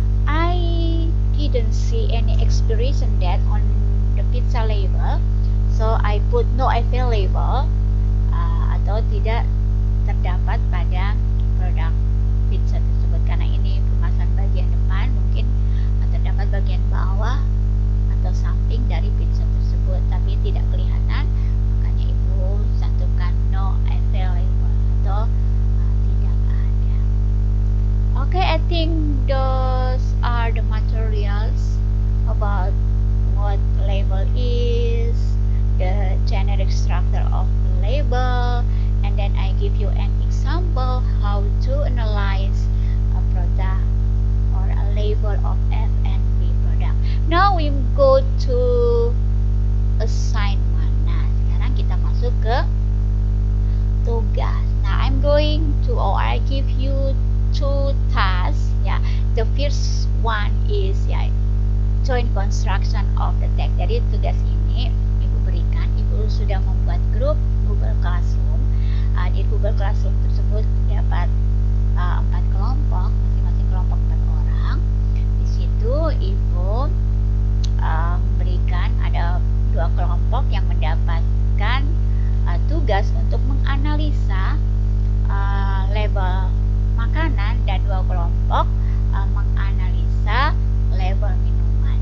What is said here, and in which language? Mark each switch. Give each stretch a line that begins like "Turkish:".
English: I didn't see any expiration date on the pizza label, so I put no available
Indonesian: atau tidak terdapat pada produk pizza tersebut, karena ini kemasan bagian depan, mungkin terdapat bagian bawah atau samping dari pizza tersebut tapi tidak kelihatan, makanya ibu cantumkan
English: no available
Indonesian: atau tidak ada.
English: Okay, I think those are the materials about what label is, the generic structure of the label, and then I give you an example how to analyze a product or a label of F&B product. Now we go to assignment.
Indonesian: Nah, sekarang kita masuk ke tugas.
English: Now I'm going to, or I give you 2 tasks. Yeah, the first one is joint construction of the text.
Indonesian: Jadi tugas ini ibu berikan, ibu sudah membuat grup Google Classroom. Di Google Classroom tersebut terdapat 4 kelompok, masing-masing kelompok 4 orang. Di situ ibu memberikan ada 2 kelompok yang mendapatkan tugas untuk menganalisa label makanan dan 2 kelompok menganalisa label minuman.